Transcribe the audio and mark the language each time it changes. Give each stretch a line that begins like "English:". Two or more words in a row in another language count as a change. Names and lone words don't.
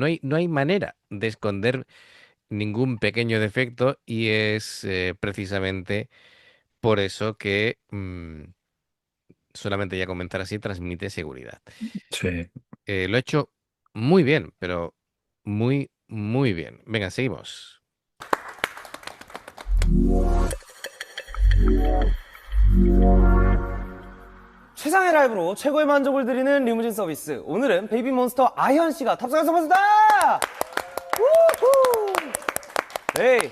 Spanish: No hay manera de esconder ningún pequeño defecto y es precisamente por eso que solamente ya comenzar así transmite seguridad. Sí. Lo he hecho muy bien, pero muy, muy bien. Venga, seguimos.
Korean: 최상의 라이브로 최고의 만족을 드리는 리무진 서비스. 오늘은 베이비몬스터 아현 씨가 탑승해서 봤습니다. 우후! 네.